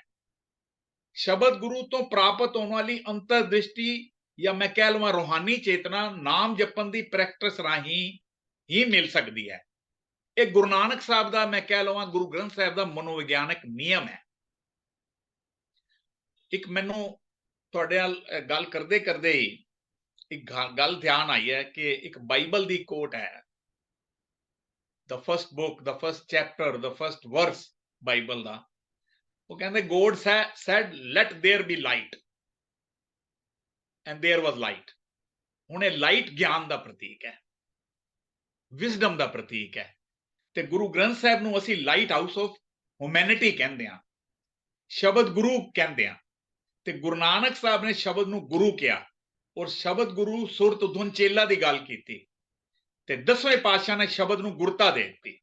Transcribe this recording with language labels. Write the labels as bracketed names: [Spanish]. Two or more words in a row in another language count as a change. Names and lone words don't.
[Punjabi] ਸ਼ਬਦ ਗੁਰੂ ਤੋਂ ਪ੍ਰਾਪਤ ਹੋਣ ਵਾਲੀ ਅੰਤਰ ਦ੍ਰਿਸ਼ਟੀ ਜਾਂ ਮੈਂ ਕਹਿ ਲਵਾਂ ਰੂਹਾਨੀ ਚੇਤਨਾ ਨਾਮ ਜਪਣ ਦੀ ਪ੍ਰੈਕਟਿਸ ਰਾਹੀਂ ਹੀ ਮਿਲ ਸਕਦੀ ਹੈ। ਇਹ ਗੁਰੂ ਨਾਨਕ ਸਾਹਿਬ ਦਾ, ਮੈਂ ਕਹਿ ਲਵਾਂ ਗੁਰੂ ਗ੍ਰੰਥ ਸਾਹਿਬ ਦਾ ਮਨੋਵਿਗਿਆਨਕ ਨਿਯਮ ਹੈ। ਇੱਕ ਮੈਨੂੰ ਤੁਹਾਡੇ ਨਾਲ ਗੱਲ ਕਰਦੇ ਕਰਦੇ ਹੀ ਇੱਕ ਗੱਲ ਧਿਆਨ ਆਈ ਹੈ ਕਿ ਇੱਕ ਬਾਈਬਲ ਦੀ ਕੋਟ ਹੈ, [English] the first book, the first chapter, the first verse [Punjabi] ਬਾਈਬਲ ਦਾ। ਉਹ ਕਹਿੰਦੇ [English] God said let there be light and there was light। [Punjabi] ਹੁਣ ਇਹ ਲਾਈਟ ਗਿਆਨ ਦਾ ਪ੍ਰਤੀਕ ਹੈ, ਵਿਜ਼ਡਮ ਦਾ ਪ੍ਰਤੀਕ ਹੈ। ਤੇ ਗੁਰੂ ਗ੍ਰੰਥ ਸਾਹਿਬ ਨੂੰ ਅਸੀਂ [English] light house of humanity [Punjabi] ਕਹਿੰਦੇ ਹਾਂ, ਸ਼ਬਦ ਗੁਰੂ ਕਹਿੰਦੇ ਹਾਂ। ਤੇ ਗੁਰੂ ਨਾਨਕ ਸਾਹਿਬ ਨੇ ਸ਼ਬਦ ਨੂੰ ਗੁਰੂ ਕਿਹਾ, ਔਰ ਸ਼ਬਦ ਗੁਰੂ ਸੁਰਤ ਧੁਨ ਚੇਲਾ ਦੀ ਗੱਲ ਕੀਤੀ, ਤੇ 10ਵੇਂ ਪਾਤਸ਼ਾਹ ਨੇ ਸ਼ਬਦ ਨੂੰ ਗੁਰਤਾ ਦੇ ਦਿੱਤੀ।